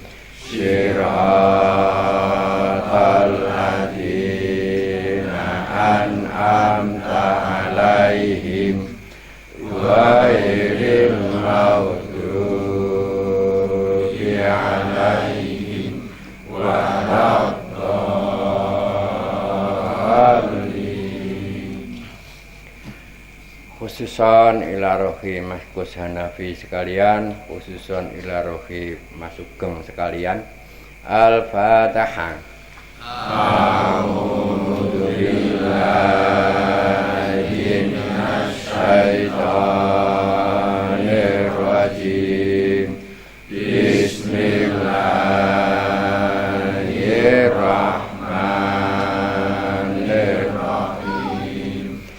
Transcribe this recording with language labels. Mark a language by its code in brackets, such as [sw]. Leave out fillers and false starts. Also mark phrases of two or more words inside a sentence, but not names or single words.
[ar] صراط الذين أنعمت عليهم غير المغضوب عليهم ولا الضالين. خصوصا إلى روح [id] Mas Gus Hanafi sekalian, [ar] خصوصا إلى روح [id] Mas Sugeng sekalian. [ar] Al-Fatihah. أعوذ بالله من الشيطان الرجيم. بسم الله الرحمن الرحيم.